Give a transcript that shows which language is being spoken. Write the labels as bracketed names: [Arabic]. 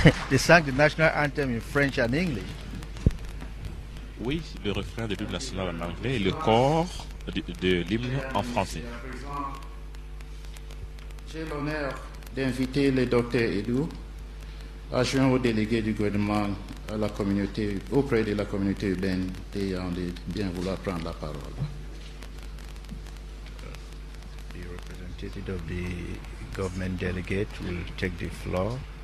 [English] They sang the national anthem in French and English. [French] Oui, le refrain de l'hymne national en anglais et le corps de l'hymne en français. J'ai l'honneur d'inviter le docteur Edou, adjoint au délégué du gouvernement à la communauté, auprès de la communauté urbaine de Yaoundé, bien vouloir prendre la parole. [English] The representative of the government delegate will take the floor.